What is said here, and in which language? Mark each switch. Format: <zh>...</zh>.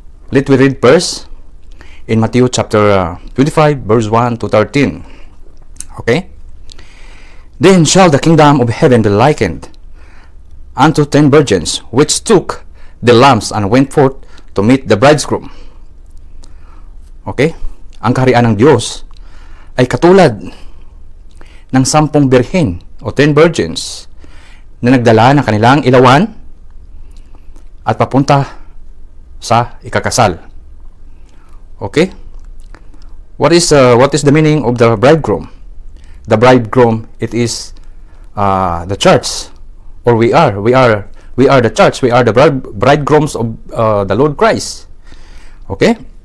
<en>Let we read first in Matthew chapter 25 verse 1 to 13. Okay? Then shall the kingdom of heaven be likened unto 10 virgins, which took the lamps and went forth to meet the bridegroom. Okay?</en> <tl>Ang kaharian ng Diyos ay katulad ng 10 birhen o 10 virgins na nagdala ng kanilang ilawan at papunta sa ikakasal.</tl> <en>Okay? What is the meaning of the bridegroom? The bridegroom, it is the church, or we are the church. We are the bridegrooms of the Lord Christ. Okay.</en>